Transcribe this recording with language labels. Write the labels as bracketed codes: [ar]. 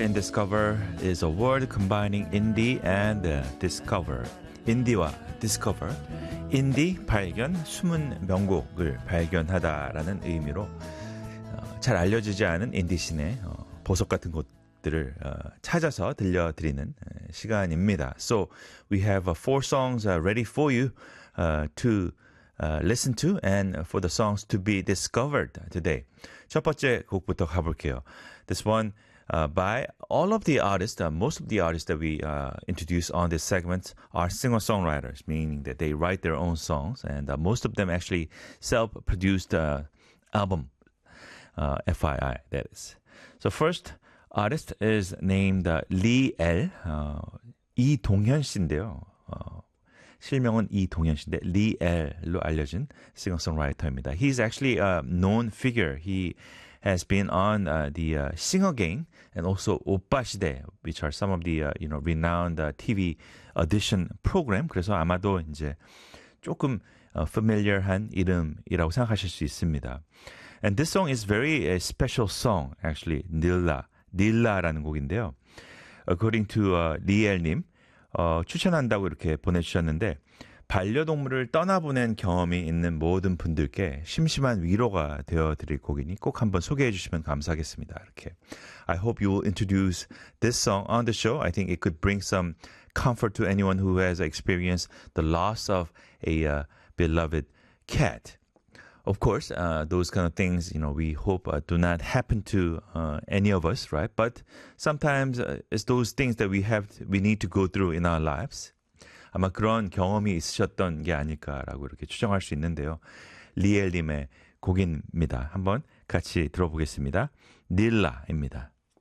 [en] InDiscover is a word combining indie and discover. [ko] 인디와 discover. 인디 발견, 숨은 명곡을 발견하다라는 의미로 잘 알려지지 않은 인디신의 보석 같은 것들을 찾아서 들려드리는 시간입니다. [en] So we have four songs ready for you to listen to and for the songs to be discovered today. [ko] 첫 번째 곡부터 가볼게요. [en] This one by all of the artists, most of the artists that we introduce on this segment are singer-songwriters, meaning that they write their own songs, and most of them actually self-produced album, FYI, that is. So first artist is named Lee L, [ko] 이동현 씨인데요. 실명은 이동현 씨인데 리엘로 알려진 싱어송라이터입니다. [en] He's actually a known figure. He has been on the singer gang and also 오빠 시대, which are some of the you know, renowned TV audition program. [ko] 그래서 아마도 이제 조금 familiar한 이름이라고 생각하실 수 있습니다. [en] And this song is very a special song, actually. [ko] 닐라, 닐라라는 곡인데요. [en] According to [ko] 리엘님, 추천한다고 이렇게 보내주셨는데 반려동물을 떠나보낸 경험이 있는 모든 분들께 심심한 위로가 되어드릴 곡이니 꼭 한번 소개해 주시면 감사하겠습니다. [en] 이렇게 I hope you will introduce this song on the show. I think it could bring some comfort to anyone who has experienced the loss of a beloved cat. Of course, those kind of things, you know, we hope do not happen to any of us, right? But sometimes it's those things that we need to go through in our lives. [ko] 아마 그런 경험이 있으셨던 게 아닐까라고 이렇게 추정할 수 있는데요. 리엘님의 곡입니다. 한번 같이 들어보겠습니다. 닐라입니다.